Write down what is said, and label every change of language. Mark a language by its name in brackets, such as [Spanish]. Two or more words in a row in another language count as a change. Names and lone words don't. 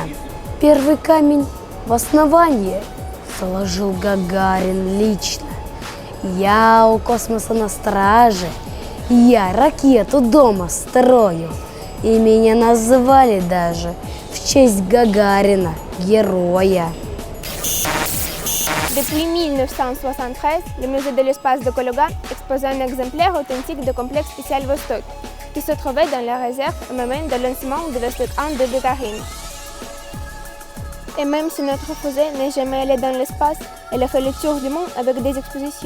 [Russian] Первый камень в основание заложил Гагарин лично. Я у космоса на страже, я ракету дома строю. И меня назвали даже в честь Гагарина, героя. [French] Depuis 1973, le musée de l'espace de Kaluga expose un exemplaire authentique du complexe spatial Vostok, qui se trouvait dans la réserve au moment de lancement de Vostok 1 de Gagarin. Et même si notre fusée n'est jamais allée dans l'espace, elle a fait le tour du monde avec des expositions.